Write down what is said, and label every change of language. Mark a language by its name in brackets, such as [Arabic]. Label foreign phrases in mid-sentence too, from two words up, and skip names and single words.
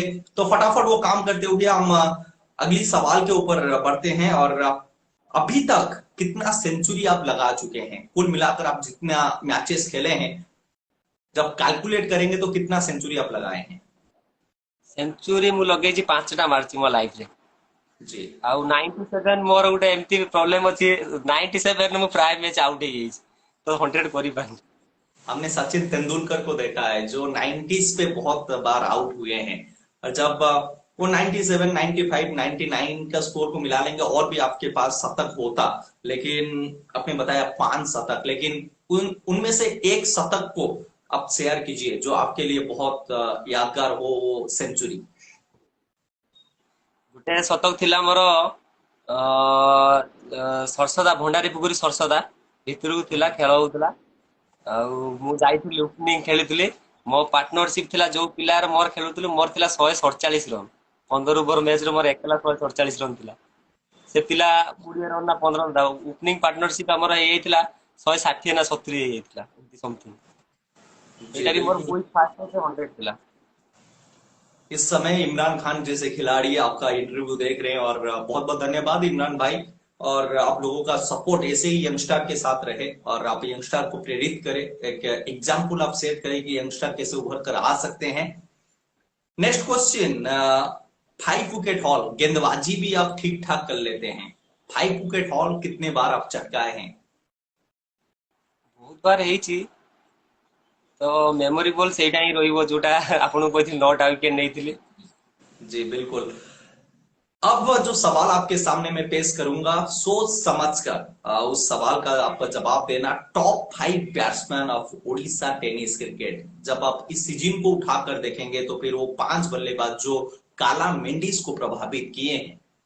[Hindi] तो फटाफट वो काम करते हुए हम अगली सवाल के ऊपर बढ़ते हैं। और अभी तक कितना सेंचुरी आप लगा चुके हैं? कुल मिलाकर आप जितना मैचेस खेले हैं, जब कैलकुलेट करेंगे तो कितना सेंचुरी आप लगाए हैं? [Odia] सेंचुरी ମୁଁ ଲଗେଇଛି 5ଟା ମାରିଛି ମୋ ଲାଇଫ ରେ। [Hindi] जी। [Odia] ଆଉ 97 ମୋର ଗୋଟେ ଏମିତି ପ୍ରୋବ୍ଲେମ ଅଛି, 97 ମୁଁ ପ୍ରାୟ ମ୍ୟାଚ୍ ଆଉଟ୍ ହେଇଯାଇଛି ତ 100 କରିପାରୁନି। [Hindi] हमने सचिन तेंदुलकर को देखा है जो 90s पे बहुत बार आउट हुए हैं। और जब वो 97, 95, 99 का स्कोर को मिला लेंगे और भी आपके पास शतक होता, लेकिन आपने बताया 5 शतक, लेकिन उनमें से एक शतक को आप शेयर कीजिए जो आपके लिए बहुत यादगार हो, वो सेंचुरी। [Odia] ଗୋଟେ ଶତକ ଥିଲା ମୋର, ସରସଦା ଭଣ୍ଡାରୀ ପୁଖୁରୀ ସରସଦା ଭିତରକୁ ଥିଲା, ଖେଳ ହଉଥିଲା। ଆଉ ମୁଁ ଯାଇଥିଲି ଓପନିଂ ଖେଳିଥିଲି। ମୋ ପାର୍ଟନରସିପ ଥିଲା ଯୋଉ ପିଲାର ମୋର ଖେଳୁଥିଲି, ମୋର ଥିଲା 147 ରନ୍। 15 ଓଭର ମ୍ୟାଚରେ ମୋର ଏକଲା 147 ରନ୍ ଥିଲା। ସେ ପିଲା 20 ରନ୍ ନା 15 ରନ୍ था। [English] opening partnership [Odia] ଆମର ହେଇଯାଇଥିଲା 160 ନା 70 ହେଇଯାଇଥିଲା, ଏମିତି ସମଥିଙ୍ଗ। [Hindi] जी [Odia] ସେଇଟା ବି ମୋର [Hindi] बिल्कुल। [Odia] ବହୁତ ଫାଷ୍ଟ 100 ଥିଲା। [Hindi] इस समय इमरान खान जैसे खिलाड़ी आपका इंटरव्यू देख रहे हैं और बहुत बहुत धन्यवाद इमरान भाई। और आप लोगों का सपोर्ट ऐसे ही यंगस्टर के साथ रहे और आप यंगस्टर को प्रेरित करें, एक एग्जाम्पल आप सेट करें कि यंगस्टर कैसे उभर कर आ सकते हैं। [English] next question, [Hindi] 5 [English] wicket haul [Hindi] गेंदबाजी भी आप ठीक ठाक कर लेते हैं। 5 [English] wicket haul [Hindi] कितने बार आप चटकाए हैं? [Odia] ବହୁତ ବାର ହେଇଛି ତ ମେମୋରେବଲ ସେଇଟା ହିଁ ରହିବ ଯୋଉଟା ଆପଣଙ୍କୁ କହିଥିଲି 9ଟା ୱିକେଟ नेଇଥିଲି। [Hindi] जी बिल्कुल। अब जो सवाल आपके सामने मैं पेश करूंगा, सोच समझकर उस सवाल का आपका जवाब देना। [English] top 5 batsman of Odisha tennis cricket [Hindi] जब आप इस सीजन को उठाकर देखेंगे तो फिर वो 5 बल्लेबाज जो काला मेंडिस को प्रभावित किए हैं।